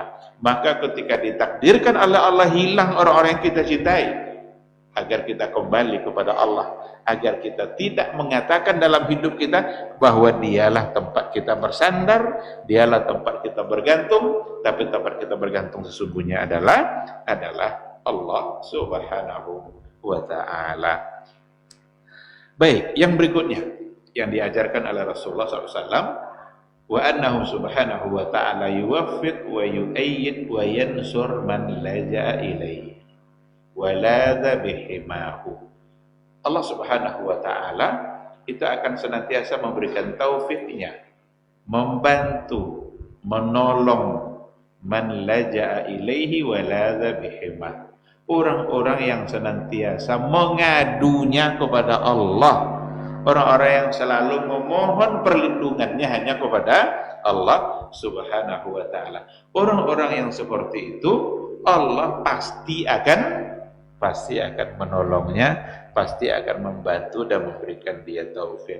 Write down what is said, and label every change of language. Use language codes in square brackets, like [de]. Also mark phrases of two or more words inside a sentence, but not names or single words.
[id] Maka ketika ditakdirkan oleh Allah hilang orang-orang yang kita cintai, agar kita kembali kepada Allah, agar kita tidak mengatakan dalam hidup kita bahwa dialah tempat kita bersandar, dialah tempat kita bergantung, tapi tempat kita bergantung sesungguhnya adalah Allah [ar] سبحانه وتعالى. [id] Baik, yang berikutnya yang diajarkan oleh Rasulullah SAW, [ar] وأنه سبحانه وتعالى يوفق ويؤيد وينصر من لجأ إليه ولاذ بحماه. [id] Allah [ar] سبحانه وتعالى [id] itu akan senantiasa memberikan taufiknya, membantu, menolong [ar] من لجأ إليه ولاذ بحماه, [id] orang-orang yang senantiasa mengadunya kepada Allah, orang-orang yang selalu memohon perlindungannya hanya kepada Allah [ar] سبحانه وتعالى. [id] Orang-orang yang seperti itu Allah pasti akan menolongnya, pasti akan membantu dan memberikan dia taufik.